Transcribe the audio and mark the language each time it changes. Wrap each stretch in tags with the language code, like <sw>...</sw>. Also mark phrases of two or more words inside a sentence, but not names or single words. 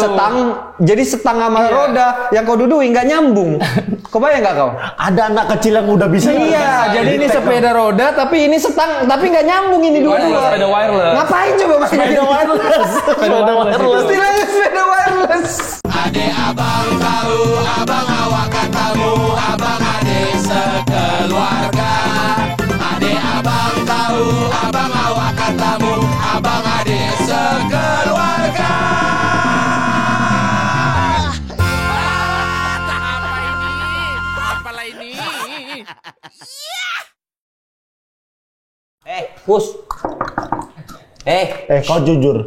<id>jadi setang sama roda yang kau duduin nggak nyambung. Kebayang nggak kau? Ada anak kecil yang udah bisa. Iya, jadi ini sepeda roda tapi ini setang tapi nggak nyambung ini dua-dua. Sepeda wireless. Ngapain coba mas? Sepeda wireless. Istilahnya sepeda wireless. Ade abang tahu, abang awak katamu, abang ade sekeluarga. Ade abang tahu, abang awak katamu, abang ade sekeluarga. Apalah ini? Kus. Kau jujur.</id>